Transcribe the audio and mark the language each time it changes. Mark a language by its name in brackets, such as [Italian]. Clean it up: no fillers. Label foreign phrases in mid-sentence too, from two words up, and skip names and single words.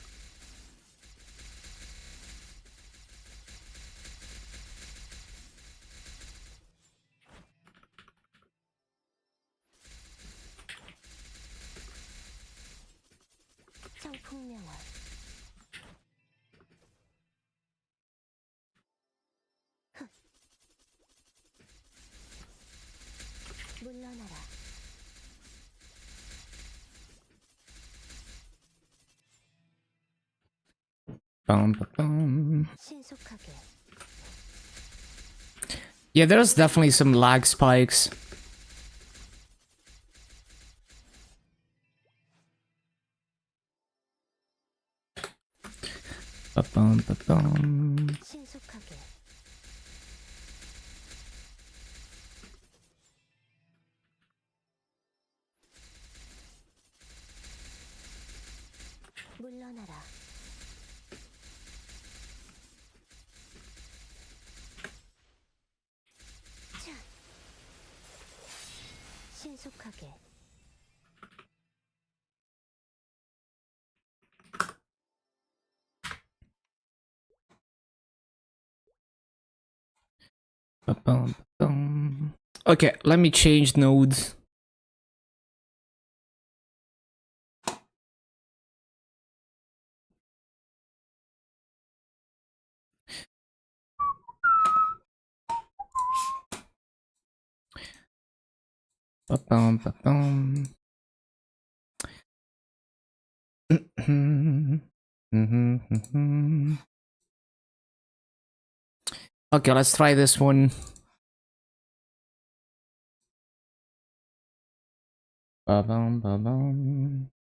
[Korean] 청풍명월 물러나라 Bum, ba, bum. 신속하게 [English] Yeah, there's definitely some lag spikes. Ba-bum, ba-bum. [Korean] 신속하게 물러나라 차 신속하게 Ba-bum, ba-bum. [English] Okay, let me change nodes. Ba-bum, ba-bum. Okay, let's try this one. Ba-bum, ba-bum.